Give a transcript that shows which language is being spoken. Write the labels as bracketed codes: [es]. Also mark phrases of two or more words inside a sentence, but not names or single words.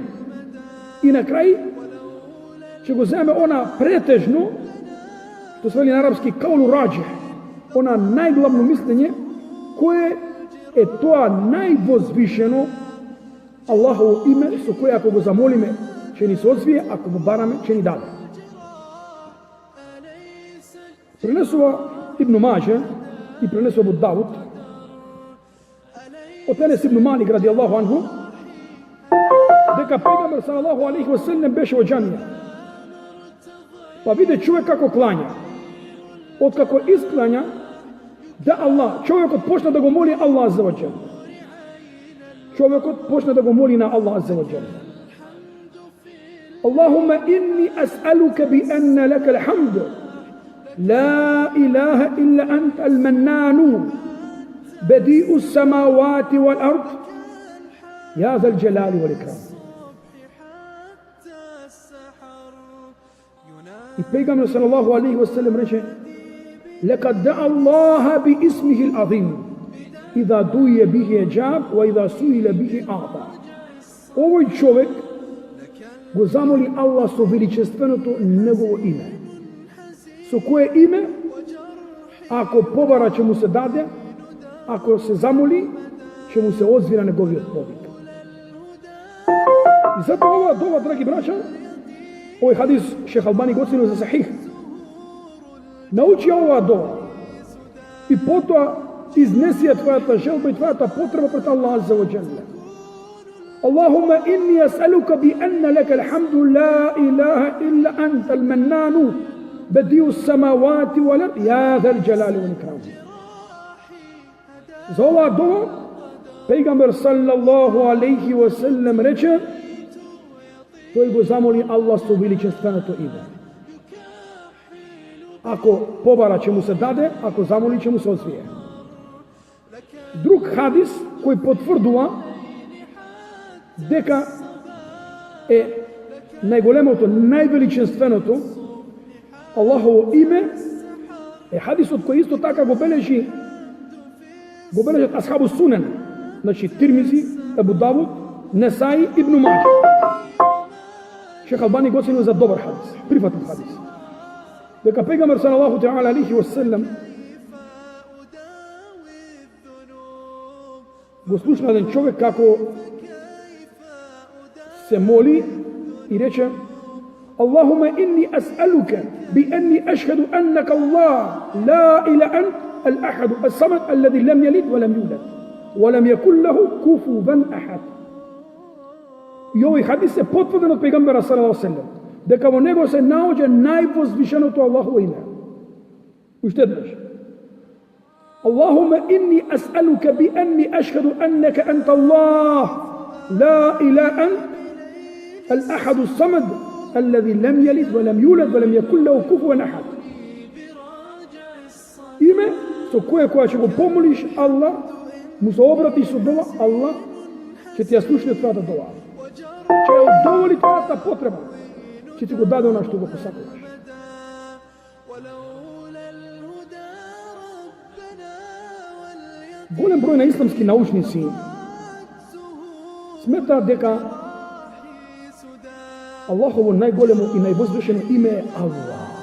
[mk] И на крај ќе го земеме она претежно, што се вели на арапски [ar] قول راجح, [mk] она најглавно мислење, кое е тоа највозвишено Аллахово име, со кое ако го замолиме, ќе ни се одзвие, ако го бараме, ќе ни даде. Пренесува Ибн Маџе и пренесува Абу Давуд од Енес ибн Малик [ar] رضي الله عنه, [mk] дека пегамбер [ar] صلى الله عليه وسلم [mk] беше во џамија. Па виде човек како клања. Откако исклања, да Аллах, човекот почна да го моли [ar] الله عز وجل. [mk] Човекот почна да го моли на [ar] الله عز وجل. اللهم إني أسألك بأن لك الحمد. لا إله إلا أنت المنان. بديء السماوات والأرض يا ذا الجلال والإكرام. [mk] И пейгамбер [ar] صلى الله عليه وسلم [mk] рече: [ar] لقد دعا الله باسمه العظيم إذا دعي به أجاب وإذا سئل به أعطى. [mk] Овој човек го замоли Аллах со величественото негово име, со кое име ако побара ќе му се даде, ако се замоли, ќе му се одзвира неговиот повик. И затоа оваа дова, драги браќа, овој хадис Шех Албани го оценил за сахих. Научи оваа дова и потоа изнеси твојата желба и твојата потреба пред [ar] الله عز وجل. اللهم إني أسألك بأن لك الحمد لا إله إلا أنت المنان بديع السماوات والأرض يا ذا الجلال والإكرام. [mk] За оваа дова пейгамбер [ar] صلى الله عليه وسلم [mk] рече, тој го замоли Аллах со величественото име. Ако побара ќе му се даде, ако замоли ќе му се одзвие. Друг хадис кој потврдува дека е најголемото, највеличественото Аллахово име е хадисот кој исто така го бележат [ar] أصحاب السنن, [mk] значи Тирмизи, Абу Давуд, Несаи, Ибн Маџе. Шех Албани го оценил за добар хадис, прифатен хадис. Дека пегамбер [ar] صلى الله تعالى عليه وسلم [mk] го слушна еден човек како се моли и рече: [ar] اللهم إني أسألك بأني أشهد أنك الله لا إله إلا أنت الأحد الصمد الذي لم يلد ولم يولد ولم يكن له كفوا أحد. [mk] И овој хадис е потврден од пегамбера [ar] صلى الله عليه وسلم, [mk] дека во него се наоѓа највозвишеното Аллахово име. Уште еднаш. [ar] اللهم إني أسألك بأني أشهد أنك أنت الله لا إله إلا أنت الأحد الصمد الذي لم يلد ولم يولد ولم يكن له كفوا أحد. [mk] Име со кое кога ќе го помолиш Аллах, му се обратиш со дова, Аллах ќе ти ја слушне твојата дова. Ќе ја удоволи твојата потреба. Ќе ти го даде она што го посакуваш. Голем број на исламски научници сметаат дека Аллахово најголемо и највозвишено име е Аллах.